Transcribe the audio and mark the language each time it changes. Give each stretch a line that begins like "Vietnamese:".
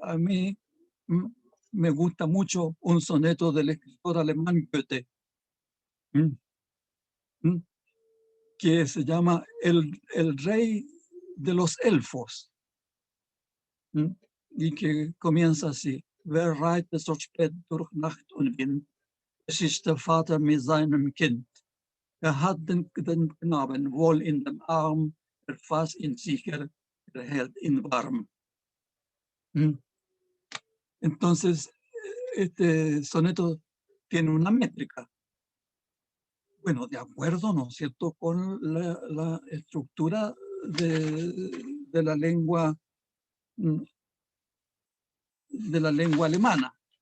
Spanish: A mí me gusta mucho un soneto del escritor alemán Goethe, que se llama el rey de los elfos, y que comienza así:
German: Wer reitet so spät durch Nacht und Wind? Es ist der Vater mit seinem Kind. Hat den Knaben wohl in dem Arm, fasst ihn sicher, hält ihn warm.
Spanish: Entonces, este soneto tiene una métrica. Bueno, de acuerdo, ¿no es cierto?, con la estructura de la lengua alemana.